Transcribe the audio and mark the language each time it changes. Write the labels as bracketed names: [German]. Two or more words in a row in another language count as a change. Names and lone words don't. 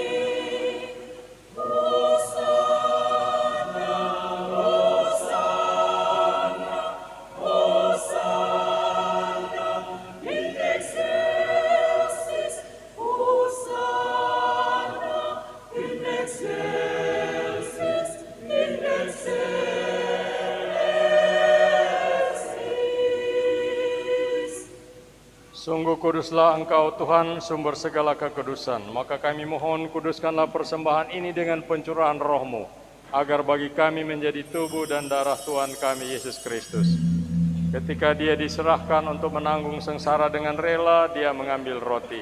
[Latin] Hosanna, Hosanna, Hosanna in excelsis, Hosanna in excelsis, in excelsis. [Indonesian] Sungguh kuduslah Engkau Tuhan, sumber segala kekudusan. Maka kami mohon, kuduskanlah persembahan ini dengan pencurahan roh-Mu, agar bagi kami menjadi tubuh dan darah Tuhan kami Yesus Kristus. Ketika Dia diserahkan untuk menanggung sengsara dengan rela, Dia mengambil roti.